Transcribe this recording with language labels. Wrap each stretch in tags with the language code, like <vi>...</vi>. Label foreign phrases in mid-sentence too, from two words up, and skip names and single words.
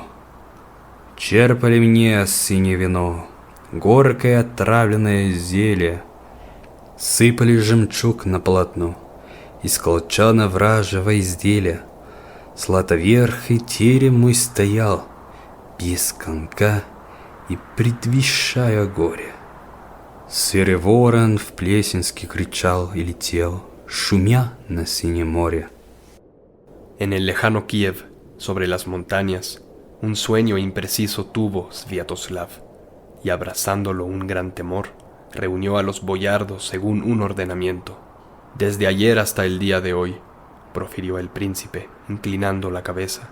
<ru>Черпали мне синее вино, горькое отравленное зелье, сыпали жемчуг на полотно, из колчана вражьего изделия. Златоверхий терем мой стоял, без конка и предвещая горе. Серый ворон в Плесенске кричал и летел, шумя на синем море.</ru> <es>En el lejano Kiev, sobre las montañas, un sueño impreciso tuvo Sviatoslav, y abrazándolo un gran temor, reunió a los boyardos según un ordenamiento. Desde ayer hasta el día de hoy, profirió el príncipe, inclinando la cabeza.</es>